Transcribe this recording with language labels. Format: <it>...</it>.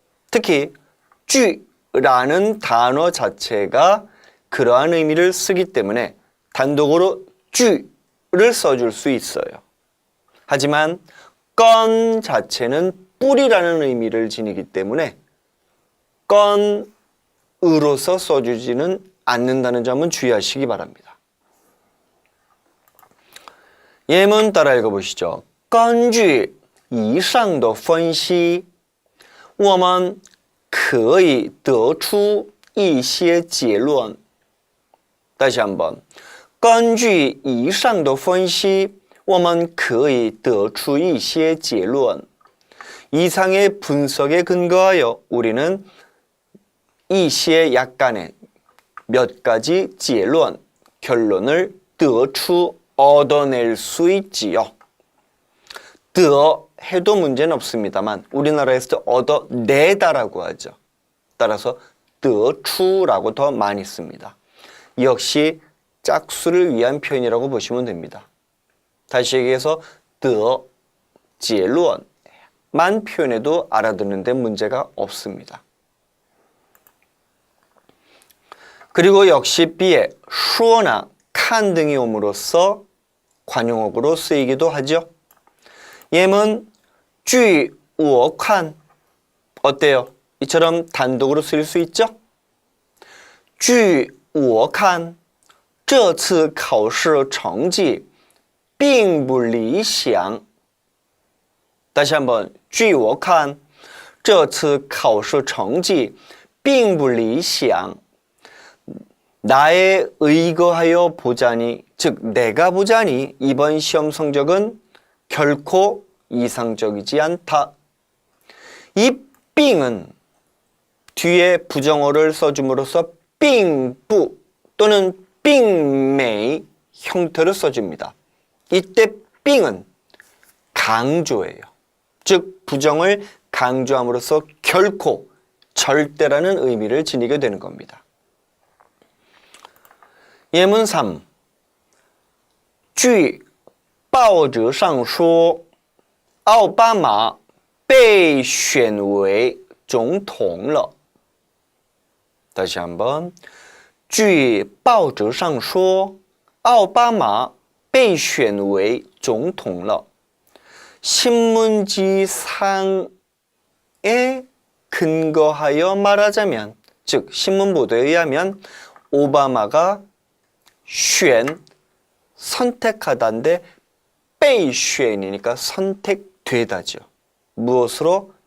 <ko>특히 据라는 단어 자체가 그러한 의미를 쓰기 때문에 단독으로 据를 써줄 수 있어요. 하지만 건 자체는 뿌리라는 의미를 지니기 때문에 건으로서 써주지는 않는다는 점은 주의하시기 바랍니다. 예문 따라 읽어보시죠.</ko> <zh>根据以上的分析，我们可以得出一些结论。</zh> <ko>다시 한번.</ko> <zh>根据以上的分析，我们可以得出一些结论。</zh> <ko>이상의 분석에 근거하여 우리는 一些 약간의 몇 가지 结论 결론을 得出 얻어낼 수 있지요. 得 해도 문제는 없습니다만 우리나라에서 얻어내다라고 하죠. 따라서 得出라고 더 많이 씁니다. 역시 짝수를 위한 표현이라고 보시면 됩니다. 다시 얘기해서 得结论만 표현해도 알아듣는 데 문제가 없습니다. 그리고 역시 B에 说나 看 등이 옴으로써 관용어구로 쓰이기도 하죠. 예문</ko> <zh>据我看</zh> <ko>어때요? 이처럼 단독으로 쓰일 수 있죠?</ko> <zh>据我看这次考试成绩并不理想。</zh> <ko>다시 한번</ko> <zh>据我看这次考试成绩并不理想。</zh> <ko>나에 의거하여 보자니, 즉 내가 보자니 이번 시험 성적은 결코 이상적이지 않다. 이 빙은 뒤에 부정어를 써줌으로써 빙부 또는 빙메이 형태를 써줍니다. 이때 빙은 강조예요. 즉 부정을 강조함으로써 결코 절대라는 의미를 지니게 되는 겁니다. 예문 3.</ko> <zh>据报纸上说奥巴马被选为总统了。</zh> <ko>다시 한번</ko> <zh>据报纸上说奥巴马被选为总统了。</zh> <ko>신문지상에 근거하여 말하자면, 즉 신문 보도에 의하면 오바마가 选 선택하다인데 被选이니까 선택되다죠. 무엇으로?</ko>